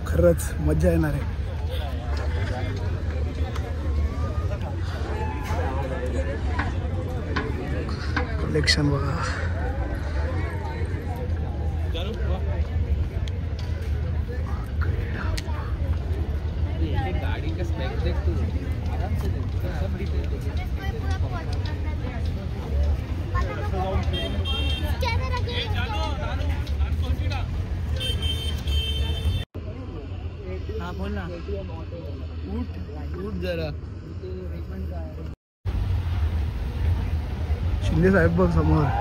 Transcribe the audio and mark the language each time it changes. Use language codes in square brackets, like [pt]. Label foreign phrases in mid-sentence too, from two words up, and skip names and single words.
[mr] खरंच मजा येणार आहे. कलेक्शन बघा. [hi] गाड़ी का स्पेक देख तू, आराम से देख, सब डिटेल देख. हाँ बोल ना. उठ जरा. [mr] शिंदे साहेब बघ समोर.